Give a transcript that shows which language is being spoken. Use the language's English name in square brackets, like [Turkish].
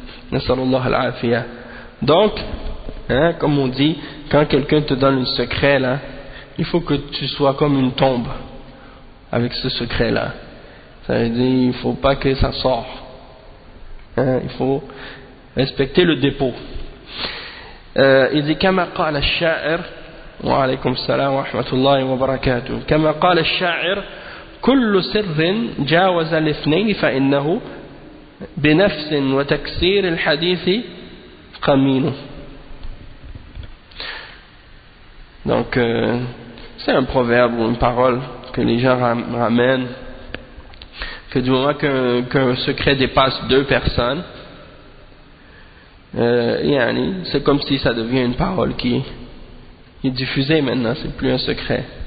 [French] Nasallallahu alayhi wa sallam. Donc, hein, comme on dit, quand quelqu'un te donne un secret, là, il faut que tu sois comme une tombe avec ce secret-là. Ça veut dire qu'il ne faut pas que ça sorte. Hein, il faut respecter le dépôt. Il dit, [Arabic] كما قال الشاعر, وعليكم السلام ورحمة الله وبركاته, كما قال الشاعر, كل سر جاوز الاثنين فإنه بنفس وتكسير الحديث قمين. [French] Donc, c'est un proverbe ou une parole que les gens ramènent, que du moment qu'un secret dépasse deux personnes, c'est comme si ça devient une parole qui est diffusée maintenant, c'est plus un secret.